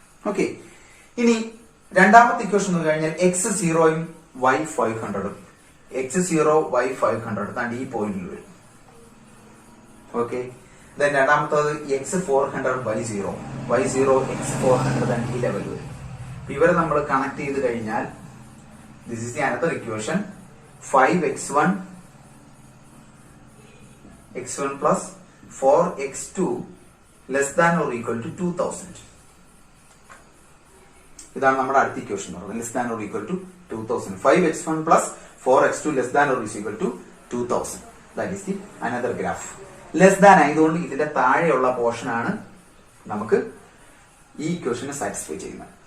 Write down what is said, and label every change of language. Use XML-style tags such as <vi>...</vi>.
<ml>Okay, ഇനി രണ്ടാമത്തെ equation എന്ന് കഴിഞ്ഞാൽ എക്സ് 0 വൈ 500. എക്സ് 0 വൈ 500 താണ്ട് ഈ പോയിന്റിൽ വരും. ഓക്കെ, ദെൻ രണ്ടാമത്തത് എക്സ് 400 വൈ 0, വൈ 0 എക്സ് 400 താണ്ട് ഈ ലെവൽ വരും. ഇവരെ നമ്മൾ കണക്ട് ചെയ്ത് കഴിഞ്ഞാൽ</ml> <en>This is the another equation. 5x1 x1 plus 4x2 less than or equal to 2000.</en> <ml>ഇതാണ് നമ്മുടെ അടുത്ത ഇക്വേഷൻ എന്ന് പറയുന്നത്.</ml> <en>Less than or equal to 2000. 5x1 plus 4x2 less than or equal to 2000. That is the another graph.</en> <ml>Less than ആയതുകൊണ്ട് ഇതിന്റെ താഴെയുള്ള portion ആണ് നമുക്ക് ഈ ഇക്വേഷനെ സാറ്റിസ്ഫൈ ചെയ്യുന്നത്.</ml>